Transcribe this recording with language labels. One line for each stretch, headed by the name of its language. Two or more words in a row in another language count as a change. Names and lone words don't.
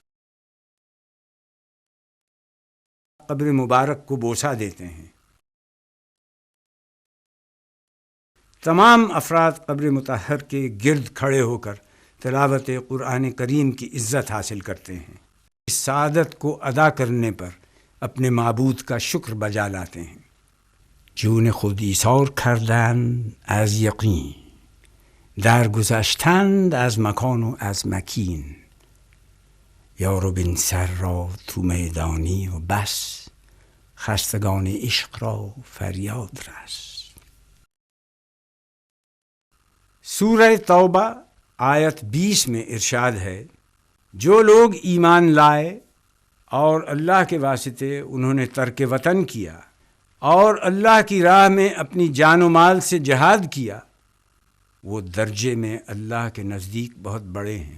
Urdu: قبر مبارک کو بوسہ دیتے ہیں۔ تمام افراد قبر مطہر کے گرد کھڑے ہو کر تلاوت قرآن کریم کی عزت حاصل کرتے ہیں۔ اس سعادت کو ادا کرنے پر اپنے معبود کا شکر بجا لاتے ہیں۔
Persian: جون خود ایثار کردن از یقین، درگذشتند از مکان و از مکین، یار و بن سر را تو میدانی و بس، خستگان عشق را فریاد رس۔
Urdu: سورہ توبہ آیت 20 میں ارشاد ہے، جو لوگ ایمان لائے اور اللہ کے واسطے انہوں نے ترک وطن کیا اور اللہ کی راہ میں اپنی جان و مال سے جہاد کیا، وہ درجے میں اللہ کے نزدیک بہت بڑے ہیں۔